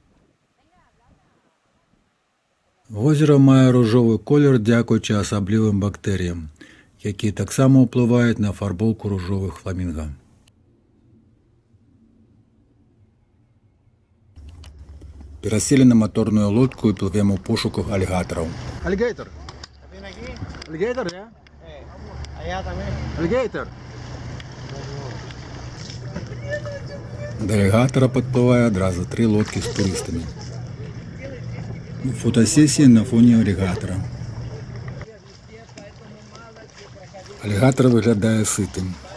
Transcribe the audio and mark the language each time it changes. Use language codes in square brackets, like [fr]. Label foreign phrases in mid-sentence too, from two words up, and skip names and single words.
[be] Возера мае ружовы колер дзякуючы асаблівым бактэрыям, якія таксама ўплываюць на афарбоўку ружовых фламінга. Пераселі на моторную лодку і плывем у пошуках алігатараў. [en] Alligator. Alligator, [es] ya? Allá también. [en] Alligator. [be] Да алігатара падплывае адразу 3 лодкі з турыстамі. Фотасесія на фоне алігатара. Алігатар выглядае сытым.